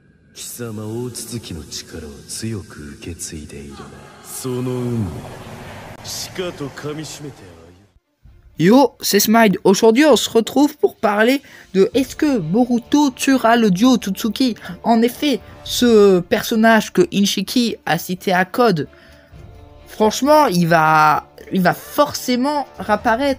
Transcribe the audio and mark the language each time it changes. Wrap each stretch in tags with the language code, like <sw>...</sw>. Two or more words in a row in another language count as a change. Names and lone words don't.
<ja>貴様大筒の力を強く受け継いでいるね。その運命、鹿と噛み締めて歩む。</ja> <fr>Yo, c'est Smile. Aujourd'hui, on se retrouve pour parler de est-ce que Boruto tuera le dieu Otsutsuki. En effet, ce personnage que Inshiki a cité à Code, franchement, il va forcément réapparaître.</fr>